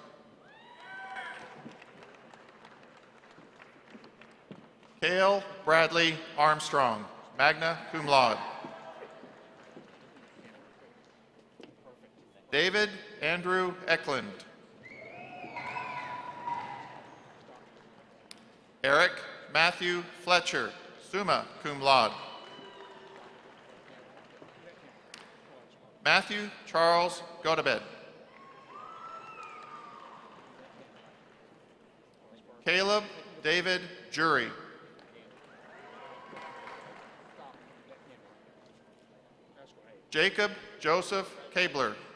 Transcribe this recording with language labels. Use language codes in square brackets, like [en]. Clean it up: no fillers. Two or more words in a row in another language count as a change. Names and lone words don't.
[en] Cale Bradley Armstrong, [la] magna cum laude. [en] David Andrew Eklund. Eric Matthew Fletcher, [la] summa cum laude. [en] Matthew Charles Godabed. Caleb David Jury. Jacob Joseph Kabler.